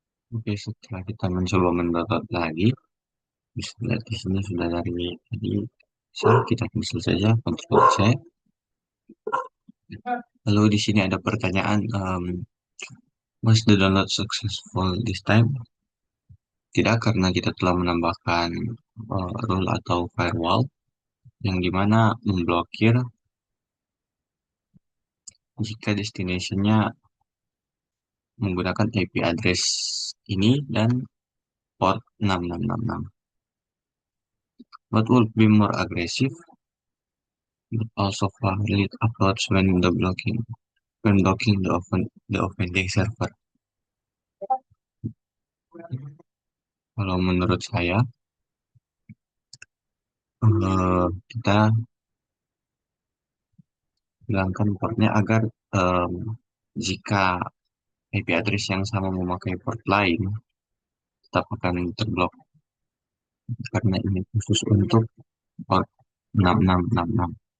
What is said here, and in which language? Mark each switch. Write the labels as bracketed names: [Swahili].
[Indonesian] Oke, setelah kita mencoba mendownload lagi, bisa lihat di sini sudah dari tadi. Kita cancel saja, Ctrl C. [English] Lalu di sini ada pertanyaan, was the download successful this time? [Indonesian] Tidak, karena kita telah menambahkan rule atau firewall yang dimana memblokir jika destination-nya menggunakan IP address ini dan port 6666. [English] What would be more aggressive but also valid approach when blocking the offending server? [Indonesian] Kalau menurut saya, kita hilangkan portnya agar em, jika IP address yang sama memakai port lain tetap akan terblok karena ini khusus untuk port 6666.